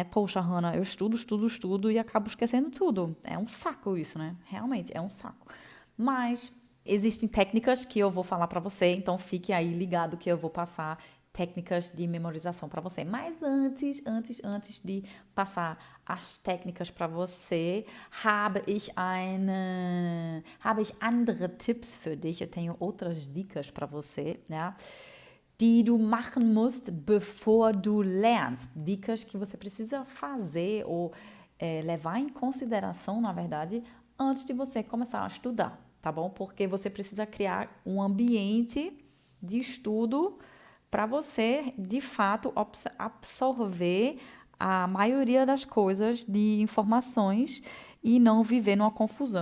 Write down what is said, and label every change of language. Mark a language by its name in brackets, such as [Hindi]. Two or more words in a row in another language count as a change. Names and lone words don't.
[Portuguese] Poxa, Hannah, eu estudo e acabo esquecendo tudo. É um saco isso, né? Realmente, é um saco. Mas existem técnicas que eu vou falar para você, então fique aí ligado que eu vou passar técnicas de memorização para você. Mas antes de passar as técnicas para você, [German] habe ich andere Tipps für dich. [Portuguese] Eu tenho outras dicas para você, né? [German] Die du machen musst, bevor du lernst. [Portuguese] Dicas que você precisa fazer ou levar em consideração, na verdade, antes de você começar a estudar, tá bom? Porque você precisa criar um ambiente de estudo para você, de fato, absorver a maioria das coisas de informações e não viver numa confusão.